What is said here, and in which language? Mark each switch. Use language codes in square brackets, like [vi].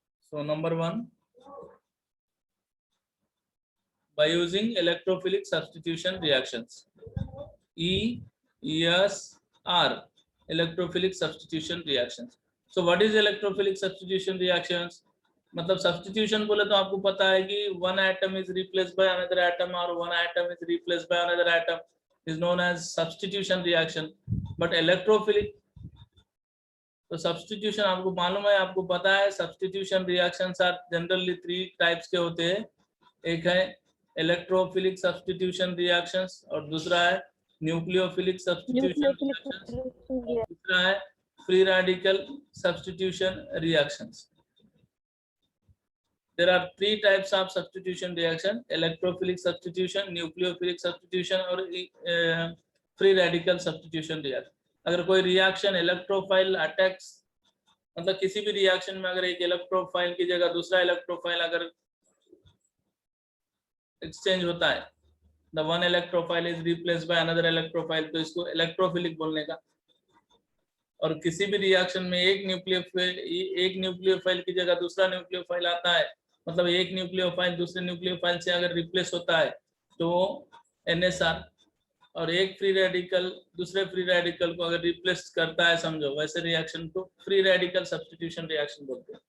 [en] so number one, by using electrophilic substitution reactions, ESR electrophilic substitution reactions। so what is electrophilic substitution reactions? [hi] मतलब substitution बोले तो आपको पता है कि [en] one atom is replaced by another atom और one atom is replaced by another atom is known as substitution reaction। [hi] but electrophilic तो substitution आपको मालूम है, आपको पता है substitution reactions are generally 3 types के होते हैं। एक है इलेक्ट्रोफिलिक सब्स्टिट्यूशन रिएक्शंस और दूसरा है न्यूक्लियोफिलिक सब्स्टिट्यूशन रिएक्शंस, दूसरा है free radical substitution reactions. [en] There are 3 types of substitution reaction: electrophilic substitution, nucleophilic substitution और free radical substitution reaction। [hi] अगर कोई रिएक्शन इलेक्ट्रोफाइल अटैक्स, मतलब किसी भी रिएक्शन में अगर एक इलेक्ट्रोफाइल की जगह दूसरा इलेक्ट्रोफाइल अगर एक्सचेंज होता है, [en] the one electrophile is replaced by another electrophile, [hi] तो इसको इलेक्ट्रोफिलिक बोलने का। और किसी भी रिएक्शन में एक न्यूक्लियोफाइल की जगह दूसरा न्यूक्लियोफाइल आता है, मतलब एक न्यूक्लियोफाइल दूसरे न्यूक्लियोफाइल से अगर रिप्लेस होता है तो NSR, और एक फ्री रेडिकल दूसरे फ्री रेडिकल को अगर रिप्लेस करता है समझो, वैसे रिएक्शन को फ्री रेडिकल सब्स्टिट्यूशन रिएक्शन बोलते हैं।